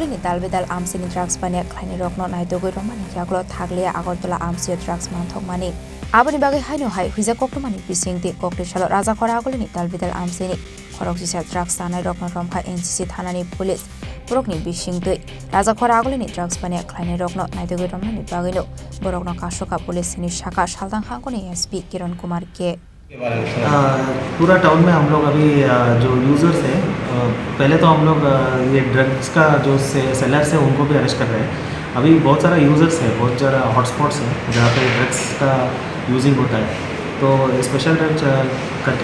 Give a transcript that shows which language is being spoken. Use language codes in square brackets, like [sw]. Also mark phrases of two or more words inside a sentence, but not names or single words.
[trp] ni dalbedal amsini drugs bane khlaine rokno naitogoi romani yaklo thaglia agortola amsi drugs manthok mani abani bagai haino hai huiza koktomani bisingti koktisalo raza koraguli ni dalbedal amsini Korok sisa drugs tanai rokno romka NCC thanani police borokni bisingtui raja koragulini drugs bane khlaine rokno naitogoi romani bagino borokno kashoka police ni shaka shaltang khangkoni SP किरण कुमार के [hi] पूरा टाउन में हम लोग अभी जो यूज़र्स हैं पहले तो हम लोग ये ड्रग्स का जो सेलर्स है उनको भी अरेस्ट कर रहे हैं अभी बहुत सारा यूज़र्स है बहुत सारा हॉटस्पॉट्स हैं जहाँ पे ड्रग्स का यूजिंग होता है तो [en] special drugs [hi] करके